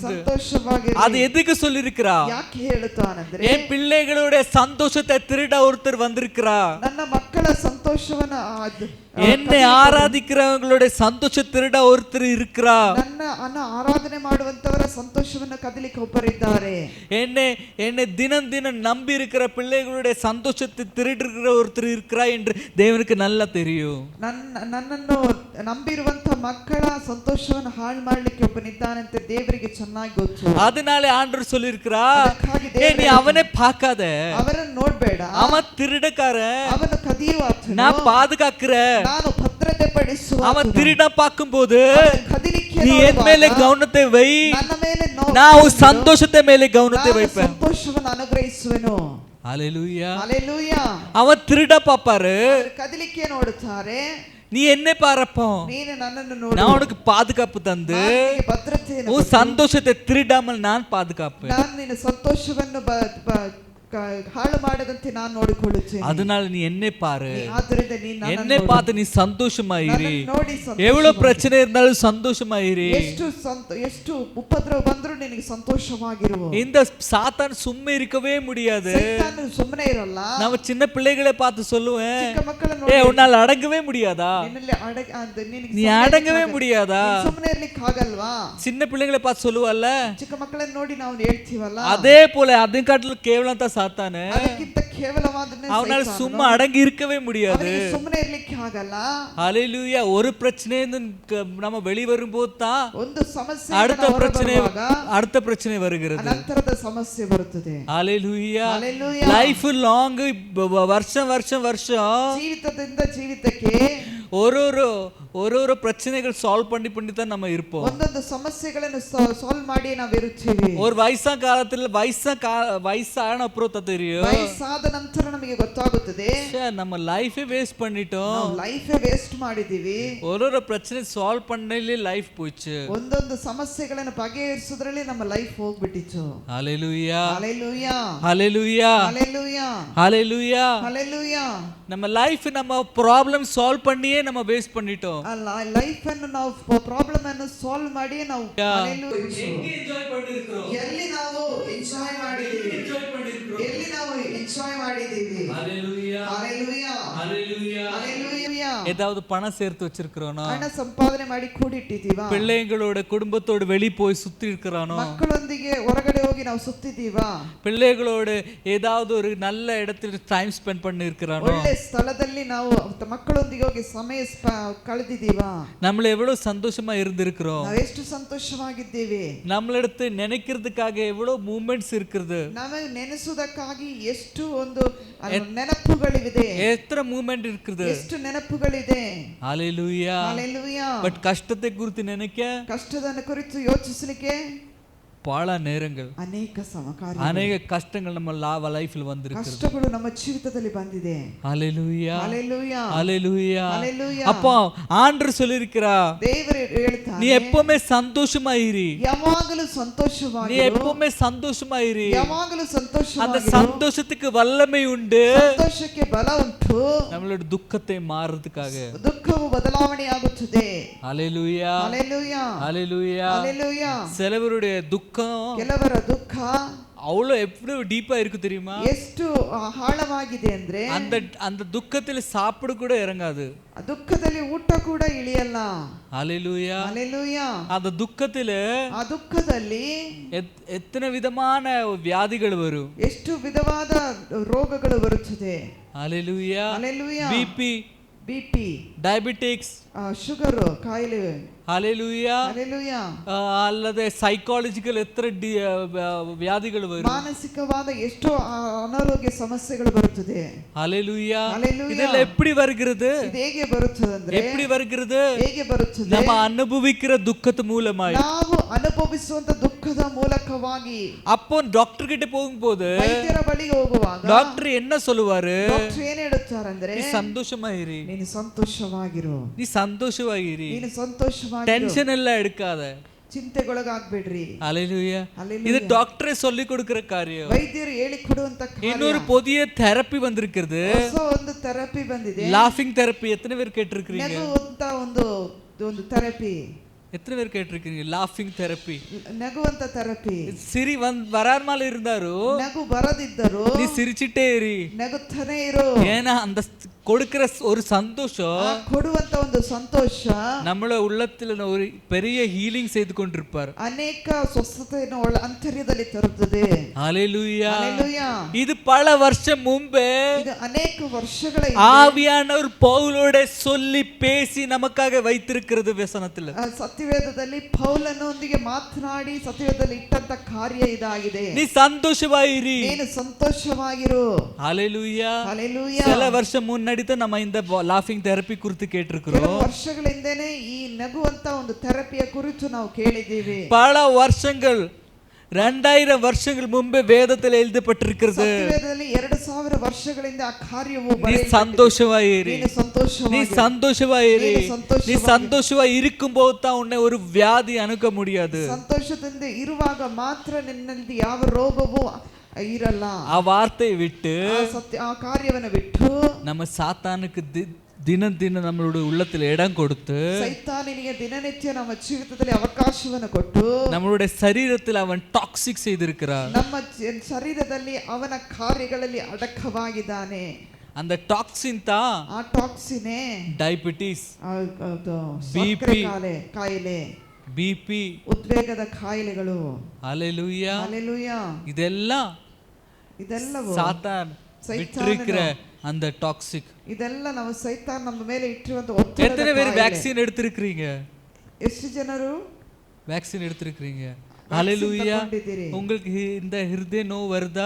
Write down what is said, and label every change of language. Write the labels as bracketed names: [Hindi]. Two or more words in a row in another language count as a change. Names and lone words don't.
[Kannada] ಸಂತೋಷವಾಗಿರಿ. [Tamil] அது எதுக்கு சொல்லி இருக்கிறா? [Kannada] ಯಾಕೆ ಹೇಳುತ್ತಾನಂದ್ರೆ, [Tamil] என் பிள்ளைகளுடைய சந்தோஷத்தை திருட ஒருத்தர் வந்திருக்கிறா. [Kannada] ನನ್ನ ಮಕ್ಕಳ ಸಂತೋಷವನ್ನ [Tamil] என்னை ஆராதிக்கிறவங்களுடைய சந்தோஷ திருட ஒருத்தர் இருக்கிறா. [Kannada] ನನ್ನ ಆರಾಧನೆ ಮಾಡುವಂತವರ ಸಂತೋಷವನ್ನ ಕದಿಲಿಕ್ಕೆ ಒಬ್ಬರಿದ್ದಾರೆ. [Tamil] என்னை தினம் தினம் நம்பி இருக்கிற பிள்ளைகளுடைய சந்தோஷத்தை திருடுகிற ஒருத்தர் இருக்கிறா என்று தேவனுக்கு நல்லா தெரியும். [Kannada] ನನ್ನನ್ನು ನಂಬಿರುವಂತ ಮಕ್ಕಳ ಸಂತೋಷವನ್ನು ಹಾಳು ಮಾಡ್ಲಿಕ್ಕೆ ಒಬ್ಬನಿದ್ದಾನೆ ಅಂತ ದೇವರಿಗೆ ಚೆನ್ನಾಗಿ ಗೊತ್ತು. [Tamil] அதனால ஆண்டவர் சொல்லி இருக்கிறா, நீ அவனை பார்க்காத, [Kannada] ಅವರನ್ನು ನೋಡ್ಬೇಡ, [Tamil] அவன் திருடக்காரன், [Kannada] ಅವನು ಕದಿಯುವಾತನು, [Tamil] நான் பாதுகாக்கிறேன். [Kannada] ನಾನು ಭದ್ರತೆ ಪಡಿಸುವ. [Tamil] அவன் திருட பார்க்கும்போது [Kannada] ಕದಿಲಿಕ್ಕೆ [Tamil] நீ என் மேலே கவனத்தை வை, [Kannada] ನನ್ನ ಮೇಲೆ [Tamil] நான் உன் சந்தோஷத்தை மேலே கவனத்தை வைப்பேன். [Kannada] ಸಂತೋಷವನ್ನು ಅನುಗ್ರಹಿಸುವೆನು. [Tamil] ஹalleluya ஹalleluya. அவன் திருட பாப்பாரு, [Kannada] ಕದಿಲಿಕ್ಕೆ ನೋಡುತ್ತಾರೆ. [Tamil] நீ என்ன பாரப்போ, [Kannada] ನೀನು ನನ್ನನ್ನು ನೋಡು, [Tamil] நான் உனக்கு பாதுகாப்பு தந்து [Kannada] ಭದ್ರತೆಯನ್ನು [Tamil] உன் சந்தோஷத்தை திருடாமல் நான் பாதுகாப்பேன். [Kannada] ನಾನು ನಿನ್ನ ಸಂತೋಷವನ್ನು ಹಾಳು ಮಾಡದಂತೆ ನಾನು ನೋಡಿಕೊಳ್ಳುತ್ತೇನೆ. [Tamil] அதனால நீ என்னை பாரு, [Kannada] ಆದ್ದರಿಂದ ನೀನು [Tamil] என்னை பார்த்து நீ சந்தோஷமா இரு. [Kannada] ನೋಡಿ [Tamil] எவ்வளவு பிரச்சனை இருந்தாலும் சந்தோஷமா இரு. [Kannada] ಎಷ್ಟು ಉಪದ್ರವ ಬಂದರೂ ನಿನಗೆ ಸಂತೋಷವಾಗಿರು. [Tamil] இந்த சாத்தான் சும்மா இருக்கவே முடியாது. [Kannada] ಸೈತಾನನು ಸುಮ್ಮನೆ ಇರಲ್ಲ. [Tamil] நம்ம சின்ன பிள்ளைகளை பார்த்து சொல்லுவேன், [Kannada] ಚಿಕ್ಕ ಮಕ್ಕಳನ್ನು [Tamil] ஏய் உன்னால அடங்கவே முடியாதா, நீ அடங்கவே முடியாதா. [Kannada] ಸುಮ್ಮನೆ ಇರ್ಲಿಕ್ಕೆ ಆಗಲ್ವಾ? [Tamil] சின்ன பிள்ளைகளை பார்த்து சொல்லுவல்ல, [Kannada] ಚಿಕ್ಕ ಮಕ್ಕಳನ್ನು ನೋಡಿ ನಾವು ಹೇಳ್ತೀವಲ್ಲ, [Tamil] அதே போல ಅದನ್ನ காட்டிலும் கேவலம் தான் சாத்தானு. [Kannada] ಅದಕ್ಕಿಂತ ಕೇವಲವಾದನೆ [Tamil] அவனால சும்மா அடங்கி இருக்கவே முடியாது. [Kannada] ಸುಮ್ಮನೆ ಇರ್ಲಿಕ್ಕೆ ಆಗಲ್ಲ. [Tamil] ஹalleluya. ஒரு பிரச்சனையிலிருந்து நம்ம வெளி வரும்போது தான் [Kannada] ಒಂದು ಸಮಸ್ಯೆ [Tamil] அடுத்த பிரச்சனை வருகிறது. [Kannada] ನಂತರದ ಸಮಸ್ಯೆ ಬರುತ್ತದೆ. [Tamil] ஹalleluya. ஹalleluya. [English] life long [Tamil] வருஷம் [Kannada] ಜೀವಿತದಿಂದ ಜೀವಿತಕ್ಕೆ [Tamil] ஒரு பிரச்சனைகள் சால்வ் பண்ணி தான் நம்ம இருப்போம். [Kannada] ಒಂದೊಂದು ಸಮಸ್ಯೆಗಳನ್ನು ಸಾಲ್ವ್ ಮಾಡಿ ನಾವು ಇರುತ್ತೇವೆ. [Tamil] ஒரு வயசான அப்புறம் தான் தெரியும், [Kannada] ವಯಸ್ಸಾದ ನಂತರ ನಮಗೆ ಗೊತ್ತಾಗುತ್ತದೆ [Tamil] நம்ம லைஃபே வேஸ்ட் பண்ணிட்டோம், [Kannada] ನಾವು ಲೈಫೇ ವೇಸ್ಟ್ ಮಾಡಿದೀವಿ. [Tamil] ஒரு பிரச்சனை சால்வ் பண்ணலே லைஃப் போச்சு. [Kannada] ಒಂದೊಂದು ಸಮಸ್ಯೆಗಳನ್ನು ಬಗೆಹರಿಸುವುದರಲ್ಲಿ ನಮ್ಮ ಲೈಫ್ ಹೋಗ್ಬಿಟ್ಟಿತ್ತು. [Tamil] ஹalleluya ஹalleluya ஹalleluya ஹalleluya ஹalleluya. ஹalleluya. நம்ம லைஃப் நம்ம ப்ராப்ளம் சால்வ் பண்ணியே நம்ம வேஸ்ட் பண்ணிட்டோம். [Kannada] ಲೈಫ್ ಅನ್ನು ನಾವು ಪ್ರಾಬ್ಲಮ್ ಅನ್ನು ಸಾಲ್ವ್ ಮಾಡಿ ನಾವು ಎಲ್ಲಿ ನಾವು ಎಂಜಾಯ್ ಮಾಡಿದ್ದೀವಿ, ಎಲ್ಲಿ ನಾವು ಎಂಜಾಯ್ ಮಾಡಿದ್ದೀವಿ. [Tamil] ஹalleluya ஹalleluya ஹalleluya. ஏதாவது பணம் சேர்த்து வச்சிருக்கிறோனோ, [Kannada] ಹಣ ಸಂಪಾದನೆ ಮಾಡಿ ಕೂಡಿಟ್ಟಿದ್ದೀವಾ, [Tamil] பிள்ளைங்களோட குடும்பத்தோட வெளி போய் சுத்தி இருக்கிறானோ, [Kannada] ಮಕ್ಕಳೊಂದಿಗೆ ಹೊರಗಡೆ ಹೋಗಿ ನಾವು ಸುತ್ತಿದ್ದೀವಾ, [Tamil] பிள்ளைகளோட ஏதாவது ஒரு நல்ல இடத்துல [English] time spend [Tamil] பண்ணி இருக்கிறானோ, [Kannada] ಒಳ್ಳೆ ಸ್ಥಳದಲ್ಲಿ ನಾವು ಮಕ್ಕಳೊಂದಿಗೆ ಹೋಗಿ ಸಮಯ ಕಳೆದಿದ್ದೀವಾ, [Tamil] நம்மள எவ்வளவு சந்தோஷமா இருந்திருக்கிறோம், [Kannada] ನಾವು ಎಷ್ಟು ಸಂತೋಷವಾಗಿದ್ದೇವೆ, [Tamil] நம்மளெடுத்து நினைக்கிறதுக்காக எவ்வளவு மூமெண்ட்ஸ் இருக்குது, [Kannada] ನಮಗೆ ನೆನೆಸುವುದಕ್ಕಾಗಿ ಎಷ್ಟು ಒಂದು ನೆನಪುಗಳಿವೆ, [Tamil] எத்தனை மூமெண்ட் இருக்குது, [Kannada] ಎಷ್ಟು ನೆನಪುಗಳು ವಾಯ್ಪುಗಳಿದೆ. [Tamil] ஹalleluya. ஹalleluya. பட் கஷ்டத்தை குறித்து நினைக்க [Kannada] ಕಷ್ಟದ ಕುರಿತು ಯೋಚಿಸಲಿಕ್ಕೆ [Tamil] பல நேரங்கள் [Kannada] ಅನೇಕ ಸಮಕಾರ್ಯ [Tamil] அநேக கஷ்டங்கள் நம்ம லைஃப்ல வந்திருக்கு. [Kannada] ಕಷ್ಟಗಳು ನಮ್ಮ ಜೀವಿತದಲ್ಲಿ ಬಂದಿದೆ. [Tamil] ஹalleluya. ஹalleluya. ஹalleluya. ஹalleluya. அப்போ ஆண்டவர் சொல்லிருக்கிறா, [Kannada] ದೇವರು ಹೇಳ್ತಾನೆ, [Tamil] நீ எப்பவுமே சந்தோஷமா இரு. [Kannada] ಯಾವಾಗಲೂ [Tamil] நீ [Kannada] ಸಂತೋಷವಾಗಿರು. [Tamil] எப்பவுமே சந்தோஷமா இரு. [Kannada] ಯಾವಾಗಲೂ [Tamil] அந்த [Kannada] ಸಂತೋಷವಾಗಿರು. [Tamil] சந்தோஷத்துக்கு வல்லமை உண்டு. [Kannada] ಸಂತೋಷಕ್ಕೆ ಬಲ ಉಂಟು. [Tamil] நம்மளோட துக்கத்தை மாறதுக்காக. [Kannada] ದುಃಖವು ಬದಲಾವಣೆಯಾಗುತ್ತದೆ. [Tamil] ஹalleluya. ஹalleluya. ஹalleluya. ஹalleluya. சிலவருடைய துக்கம் [Kannada] ಕೆಲವರ ದುಃಖ [Tamil] அவ்வளோ எவ்வளவு டீப்பா இருக்கு தெரியுமா? [Kannada] ಎಷ್ಟು ಆಳವಾಗಿದೆ ಅಂದ್ರೆ [Tamil] அந்த அந்த துக்கத்துல சாப்பிட கூட இறங்காது. [Kannada] ದುಃಖದಲ್ಲಿ ಊಟ ಕೂಡ ಇಳಿಯಲ್ಲ. [Tamil] ஹalleluya. ஹalleluya. அந்த துக்கத்துல [Kannada] ಆ ದುಃಖದಲ್ಲಿ [Tamil] எத்தனை விதமான வியாதிகள் வரும். [Kannada] ಎಷ್ಟು ವಿಧವಾದ ರೋಗಗಳು ಬರುತ್ತದೆ. [Tamil] ஹalleluya. ஹalleluya. [Kannada] ಬಿಪಿ, [Tamil] டயபெட்டிக்ஸ், [Kannada] ಶುಗರ್ ಕಾಯಿಲೆ. [Tamil] ஹalleluya. ஹalleluya. அல்லது சைக்காலஜிக்கல் எத்தனை வியாதிகள் வரும். [Kannada] ಮಾನಸಿಕವಾದ ಎಷ್ಟೋ ಅನಾರೋಗ್ಯ ಸಮಸ್ಯೆಗಳು ಬರುತ್ತದೆ. [Tamil] ஹalleluya. ஹalleluya. இதெல்லாம் எப்படி வருகிறது? [Kannada] ಇದು ಹೇಗೆ ಬರುತ್ತದೆ ಅಂದ್ರೆ [Tamil] எப்படி வருகிறது? [Kannada] ಹೇಗೆ ಬರುತ್ತದೆ? [Tamil] நம்ம அனுபவிக்கிற துக்கத்து மூலமாய். [Kannada] ನಾವು ಅನುಭವಿಸುವಂತ ದುಃಖದ ಮೂಲಕವಾಗಿ. [Tamil] அப்போ டாக்டர் கிட்ட போகும்போது [Kannada] ವೈದ್ಯರ ಬಳಿಗೆ ಹೋಗುವಾಗ [Tamil] டாக்டர் என்ன சொல்லுவாரு? [Kannada] ಡಾಕ್ಟರ್ ಏನು ಹೇಳುತ್ತಾರೆ ಅಂದ್ರೆ, [Tamil] நீ சந்தோஷமா இரு. [Kannada] ನೀನು ಸಂತೋಷವಾಗಿರು. [Tamil] நீ சந்தோஷமா இரு. [Kannada] ನೀನು ಸಂತೋಷವಾಗಿರು. [Tamil] டென்ஷன் எல்லாம் எடுக்காத. [Kannada] ಚಿಂತೆಗೊಳಗಾಗಬೇಡ್ರಿ. [Tamil] ஹalleluya. ஹalleluya. இது டாக்டரே சொல்லி கொடுக்கிற காரியம். [Kannada] ವೈದ್ಯರು ಹೇಳಿ ಕೊಡುವಂತ ಕಾರ್ಯ. [Tamil] இன்னொரு புதிய தெரப்பி வந்திருக்கிறது. [Kannada] ಹೊಸ ಒಂದು ಥೆರಪಿ ಬಂದಿದೆ. [English] laughing therapy. [Tamil] எத்தனை பேர் கேட்டிருக்கீங்க? [Kannada] ನಗುವಂತ ಒಂದು ಥೆರಪಿ. [Tamil] எத்தனை பேர் கேட்டிருக்கீங்க? [English] laughing therapy. [Kannada] ನಗುವಂತ ಥೆರಪಿ. [Tamil] சிரி வராமல இருந்தாரு, [Kannada] ನಗು ಬರದಿದ್ದರು [Tamil] நீ சிரிச்சிட்டே இரு. [Kannada] ನಗುತ್ತಾನೆ ಇರು. [Tamil] ஏன்னா அந்த கொடுக்கிற ஒரு சந்தோஷம், [Kannada] ಕೊಡುವಂತ ಒಂದು ಸಂತೋಷ [Tamil] நம்மள உள்ளத்துல ஒரு பெரிய ஹீலிங் செய்து கொண்டிருப்பார். [Kannada] ಅನೇಕ ಸ್ವಸ್ಥತೆಯನ್ನು ಅಂತರ್ಯದಲ್ಲಿ ತರುತ್ತದೆ. [Tamil] ஹalleluya. ஹalleluya. இது பல வருஷம் முன்பே [Kannada] ಇದು ಅನೇಕ ವರ್ಷಗಳ [Tamil] ஆவியானவர் பவுலோட சொல்லி பேசி நமக்காக வைத்திருக்கிறது வசனத்துல. [Kannada] ಸತ್ಯವೇದದಲ್ಲಿ ಪೌಲನೊಂದಿಗೆ ಮಾತನಾಡಿ ಸತ್ಯವೇದದಲ್ಲಿ ಇಟ್ಟಂತ ಕಾರ್ಯ ಇದಾಗಿದೆ. [Tamil] நீ சந்தோஷமாயிரு. [Kannada] ನೀನು ಸಂತೋಷವಾಗಿರು. [Tamil] ஹalleluya. ஹalleluya. சில வருஷம் முன்னாடி தான் நம்ம இந்த [English] laughing therapy [Tamil] குறித்து கேட்டிருக்கிறோம். [Kannada] ಕೆಲವು ವರ್ಷಗಳ ಹಿಂದೆನೇ ಈ ನಗುವಂತ ಒಂದು ಥೆರಪಿಯ ಕುರಿತು ನಾವು ಕೇಳಿದ್ದೀವಿ. [Tamil] பல வருஷங்கள் 2000 வருஷங்கள் முன்பே வேதத்தில் எழுதப்பட்டிருக்கிறது. [Kannada] ಸತ್ಯವೇದದಲ್ಲಿ 2000 ವರ್ಷಗಳಿಂದ ಆ ಕಾರ್ಯವು [Tamil] நீ சந்தோஷமாயிரு. [Kannada] ನೀನು ಸಂತೋಷವಾಗಿ [Tamil] நீ சந்தோஷமாயிரு. நீ நீ சந்தோஷமா இருக்கும்போது தான் உன்னை ஒரு வியாதி அணுக முடியாது. [Kannada] ಸಂತೋಷದಿಂದ ಇರುವಾಗ ಮಾತ್ರ ನಿನ್ನಲ್ಲಿ ಯಾವ ರೋಗವೂ ಇರಲ್ಲ. [Tamil] ಆ வார்த்தையை விட்டு [Kannada] ಆ ಕಾರ್ಯವನ್ನು ಬಿಟ್ಟು [Tamil] நம்ம சாத்தானுக்கு தினம் தினம் நம்மளுடைய உள்ளத்தில் இடம் கொடுத்து [Kannada] ಸೈತಾನನಿಗೆ ದಿನನಿತ್ಯ ನಮ್ಮ ಜೀವಿತದಲ್ಲಿ ಅವಕಾಶವನ್ನು ಕೊಟ್ಟು [Tamil] நம்மளுடைய சரீரத்தில் அவன் டாக்ஸிக் செய்திருக்கிறார். [Kannada] ನಮ್ಮ ಶರೀರದಲ್ಲಿ ಅವನ ಕಾರ್ಯಗಳಲ್ಲಿ ಅಡಕವಾಗಿದ್ದಾನೆ. [Tamil] அந்த டாக்ஸின் தான் [Kannada] ಆ ಟಾಕ್ಸಿನೇ ಡಯಾಬಿಟಿಸ್, ಸಕ್ಕರೆ ಕಾಯಿಲೆ, ಬಿಪಿ, ಉದ್ವೇಗದ ಕಾಯಿಲೆಗಳು. [Tamil] ஹalleluya. ஹalleluya. ಇದೆಲ್ಲವೂ சாத்தான் விட்டிருக்கிற அந்த டாக்ஸிக். [Kannada] ಇದೆಲ್ಲ ನಾವು ಸೈತಾನ್ ನಮ್ಮ ಮೇಲೆ ಇಟ್ಟಿರುವಂತ ಒತ್ತಡ. [Tamil] எத்தனை பேர் வேக்சின் எடுத்துக்கிறீங்க? [Kannada] ಎಷ್ಟು ಜನರು [Tamil] வேக்சின் எடுத்துக்கிறீங்க? ஹalleluya. உங்களுக்கு இந்த ஹிருதய நோவு வருதா?